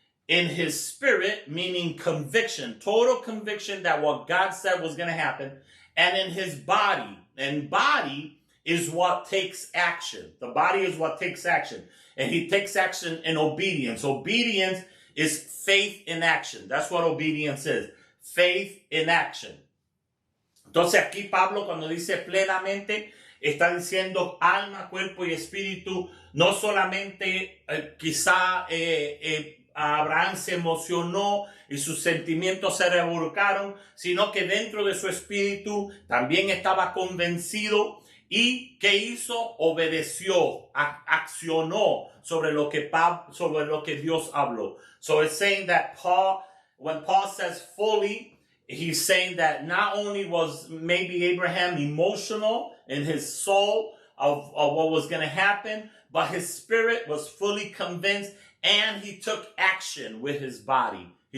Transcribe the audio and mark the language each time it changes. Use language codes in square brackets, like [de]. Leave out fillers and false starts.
[en] In his spirit, meaning conviction, total conviction that what God said was going to happen. And in his body, and body is what takes action. The body is what takes action. And he takes action in obedience. Obedience is faith in action. That's what obedience is. Faith in action. [es] Entonces aquí Pablo cuando dice plenamente, está diciendo alma, cuerpo y espíritu. No solamente quizá Abraham se emocionó y sus sentimientos se revolcaron, sino que dentro de su espíritu también estaba convencido. ¿Y qué hizo? Obedeció, accionó sobre lo que Dios habló. [en] So it's saying that when Paul says fully, he's saying that not only was maybe Abraham emotional in his soul of what was going to happen, but his spirit was fully convinced and he took action with his body.